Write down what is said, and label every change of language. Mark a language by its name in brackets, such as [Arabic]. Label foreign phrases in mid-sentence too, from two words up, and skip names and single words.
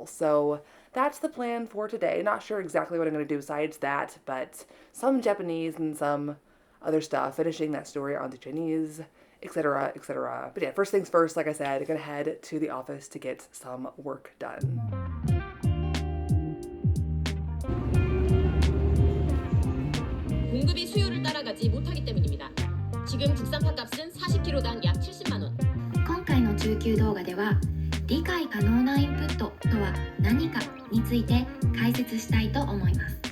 [English] So that's the plan for today. Not sure exactly what I'm going to do besides that, but some Japanese and some other stuff, finishing that story on the Chinese, etc., etc. But yeah, first things first, like I said, I'm gonna head to the office to get some work done. [Korean] 공급이 수요를 따라가지 못하기 때문입니다. 지금 국산파 값은 40kg당 약 70만 원. [Japanese] 今回の中級動画では理解可能なインプットとは何かについて解説したいと思います。